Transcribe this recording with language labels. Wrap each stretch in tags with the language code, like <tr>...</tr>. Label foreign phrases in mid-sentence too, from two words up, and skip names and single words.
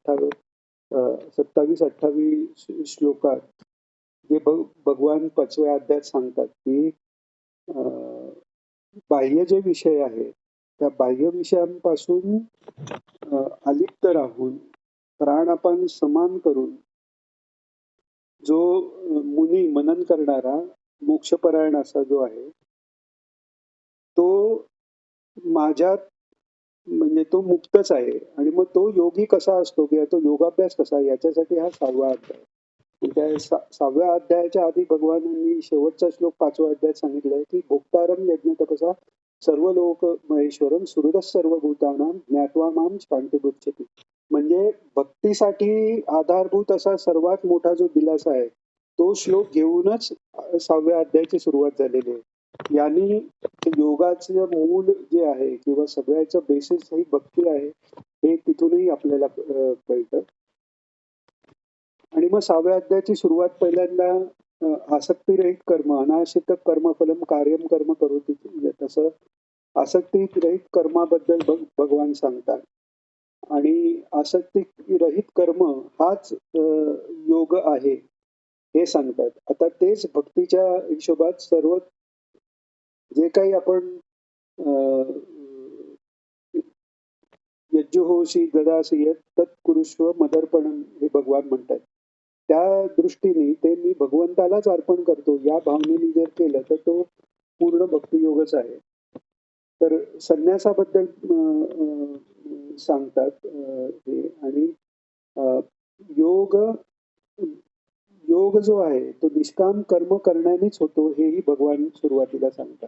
<mr>27-28 श्लोकात जे भगवान 5व्या अध्यायात सांगतात की बाह्य जे विषय आहेत त्या बाह्य विषयांपासून अलिप्त राहून प्राणापान समान करून जो मुनी मनन करणारा मोक्षपरायण असा जो आहे तो माझ्यात म्हणजे तो मुक्तच आहे. आणि मग तो योगी कसा असतो किंवा तो योगाभ्यास कसा याच्यासाठी हा 6वा अध्याय. त्या 6व्या अध्यायाच्या आधी भगवानांनी शेवटचा श्लोक 5व्या अध्यायात सांगितलाय की</mr> <sa>भोक्तारम यज्ञ तपसा सर्व लोक महेश्वरम सुहृदः सर्वभूतानां ज्ञात्वा माम शांतिमुच्यते.</sa> <mr>म्हणजे भक्तीसाठी आधारभूत असा सर्वात मोठा जो दिलासा आहे तो श्लोक घेऊनच 6व्या अध्यायाची सुरुवात झालेली आहे. यांनी योगाचं मूल जे आहे किंवा सगळ्याचं बेसिस ही भक्ती आहे हे तिथूनही आपल्याला कळतं. आणि मग 6व्या अध्यायाची सुरुवात पहिल्यांदा आसक्तीरहित कर्म</mr> <sa>अनाश्रित कर्मफलम कार्यम कर्म करोति</sa> <mr>तसं आसक्तीरहित कर्माबद्दल भगवान सांगतात. आणि आसक्तीरहित कर्म हाच योग आहे हे सांगतात. आता तेच भक्तीच्या हिशोबात सर्व जे काही आपण</mr> <sa>यज्जुहोशी ददासी यत् तत्कुरुष्व मदर्पणम</sa> <mr>हे भगवान म्हणतात. त्या दृष्टीने ते मी भगवंतालाच अर्पण करतो या भावनेने जर केलं तर तो पूर्ण भक्तियोगच आहे. तर संन्यासाबद्दल सांगतात हे. आणि योग योग जो आहे तो निष्काम कर्म करण्यानेच होतो हेही भगवान सुरुवातीला सांगतात.</mr>